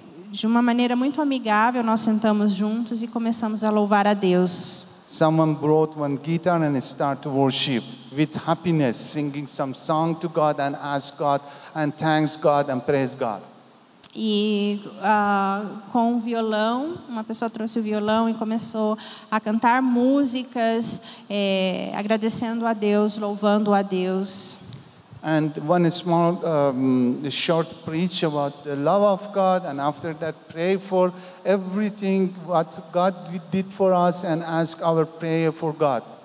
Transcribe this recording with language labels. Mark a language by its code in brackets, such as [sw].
[pt] De uma maneira muito amigável, nós sentamos juntos e começamos a louvar a Deus. [en] Someone brought one guitar and start to worship with happiness, singing some song to God and ask God and thanks God and praise God. [pt] E com o violão, uma pessoa trouxe o violão e começou a cantar músicas, agradecendo a Deus, louvando a Deus. [en] And one small short preach about the love of God, and after that pray for everything what God did for us and ask our prayer for God.